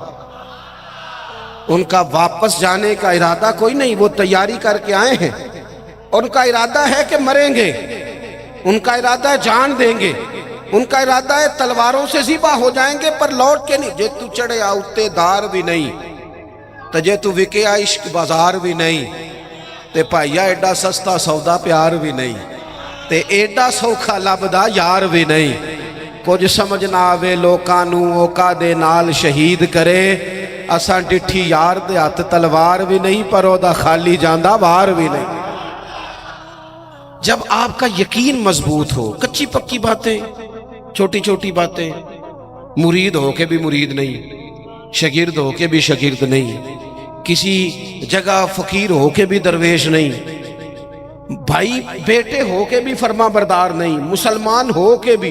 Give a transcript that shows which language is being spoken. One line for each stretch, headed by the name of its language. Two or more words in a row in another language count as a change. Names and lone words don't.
Urdu: ان کا واپس جانے کا ارادہ کوئی نہیں، وہ تیاری کر کے آئے ہیں، اور ان کا ارادہ ہے کہ مریں گے، ان کا ارادہ ہے جان دیں گے، ان کا ارادہ ہے تلواروں سے ذبح ہو جائیں گے پر لوٹ کے نہیں.
Punjabi: جے تو چڑھے آؤتے دار بھی نہیں تجھے تو وکے عشق بازار بھی نہیں، تے پائیا ایڈا سستا سودا پیار بھی نہیں، تے ایڈا سوکھا لبدا یار بھی نہیں. کچھ سمجھ نہ آوے لوکاں نوں اوکا دے نال شہید کرے، اساں ڈٹھی یار دے ہاتھ تلوار بھی نہیں، پر او دا خالی جاندہ وار بھی نہیں.
Urdu: جب آپ کا یقین مضبوط ہو، کچی پکی باتیں، چھوٹی چھوٹی باتیں، مرید ہو کے بھی مرید نہیں، شاگرد ہو کے بھی شاگرد نہیں، کسی جگہ فقیر ہو کے بھی درویش نہیں، بھائی بیٹے ہو کے بھی فرما بردار نہیں، مسلمان ہو کے بھی.